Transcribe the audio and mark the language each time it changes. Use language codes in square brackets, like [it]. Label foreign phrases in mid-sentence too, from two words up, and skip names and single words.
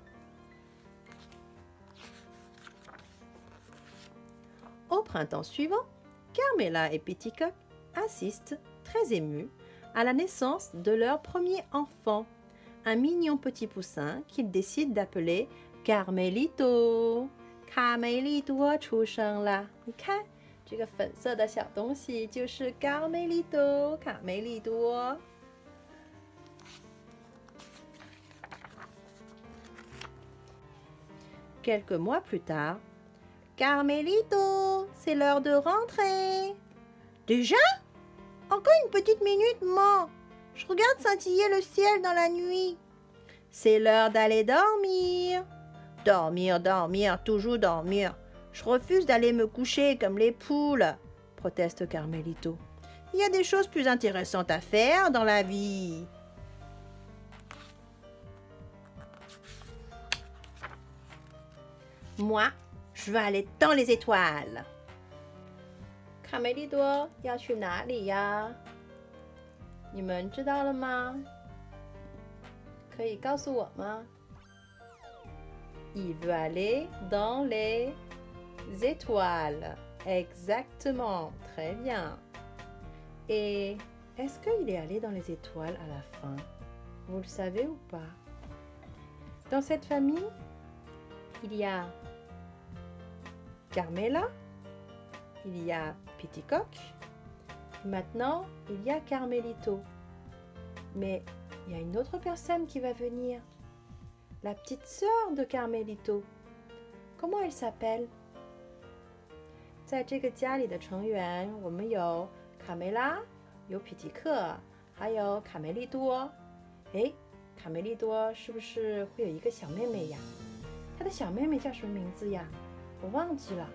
[fr] Au printemps suivant, Carmela et Petit Coq assistent, très émus, à la naissance de leur premier enfant, un mignon petit poussin qu'ils décident d'appeler Carmelito. [zh] Carmelito 出生了，你看， 这个粉色的小东西就是卡梅利多，卡梅利多。 [fr] Quelques mois plus tard, Carmelito, c'est l'heure de rentrer. Déjà? Encore une petite minute, maman. Je regarde scintiller le ciel dans la nuit. C'est l'heure d'aller dormir. Dormir, dormir, toujours dormir. Je refuse d'aller me coucher comme les poules, proteste Carmelito. Il y a des choses plus intéressantes à faire dans la vie. Moi, je veux aller dans les étoiles. [zh] 卡梅利多要去哪里呀？你们知道了吗？可以告诉我吗？ [fr] Il veut aller dans les étoiles. Exactement. Très bien. Et est-ce qu'il est allé dans les étoiles à la fin? Vous le savez ou pas? Dans cette famille, il y a Carmela, il y a Petit Coq, maintenant il y a Carmelito. Mais il y a une autre personne qui va venir, la petite sœur de Carmelito. Comment elle s'appelle? [zh] 在这个家里的成员，我们有卡梅拉，有皮提克，还有卡梅利多。诶，卡梅利多是不是会有一个小妹妹呀？她的小妹妹叫什么名字呀？我忘记了。